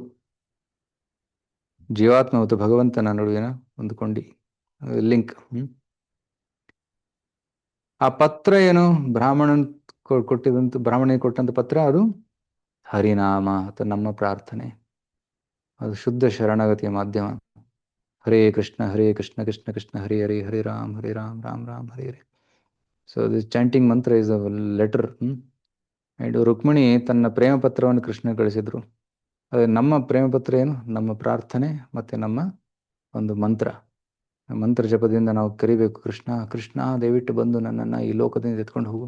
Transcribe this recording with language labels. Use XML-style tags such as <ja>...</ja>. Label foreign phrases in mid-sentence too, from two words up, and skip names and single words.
<kn>ಜೀವಾತ್ಮ ಮತ್ತು ಭಗವಂತನ ನಡುವಿನ ಒಂದು ಕೊಂಡಿ, ಲಿಂಕ್. ಆ ಪತ್ರ ಏನು? ಬ್ರಾಹ್ಮಣನಿಗೆ ಕೊಟ್ಟಂತ ಪತ್ರ, ಅದು ಹರಿನಾಮ ಅಥವಾ ನಮ್ಮ ಪ್ರಾರ್ಥನೆ. ಅದು ಶುದ್ಧ ಶರಣಗತಿಯ ಮಾಧ್ಯಮ.</kn> <sa>ಹರೇ ಕೃಷ್ಣ ಕೃಷ್ಣ ಕೃಷ್ಣ ಹರೇ ಹರೇ, ಹರೇ ರಾಮ್ ರಾಮ್ ರಾಮ್ ಹರೇ ಹರೇ.</sa> <en>so this chanting mantra is a letter.</en> <kn>ಅಂಡ್ ರುಕ್ಮಿಣಿ ತನ್ನ ಪ್ರೇಮ ಪತ್ರವನ್ನು ಕೃಷ್ಣ ಕಳಿಸಿದ್ರು. ಅದೇ ನಮ್ಮ ಪ್ರೇಮ ಪತ್ರ ಏನು? ನಮ್ಮ ಪ್ರಾರ್ಥನೆ ಮತ್ತೆ ನಮ್ಮ ಒಂದು ಮಂತ್ರ. ಮಂತ್ರ ಜಪದಿಂದ ನಾವು ಕರಿಬೇಕು, ಕೃಷ್ಣ ಕೃಷ್ಣ ದಯವಿಟ್ಟು ಬಂದು ನನ್ನನ್ನು ಈ ಲೋಕದಿಂದ ಎತ್ಕೊಂಡು ಹೋಗು.</kn>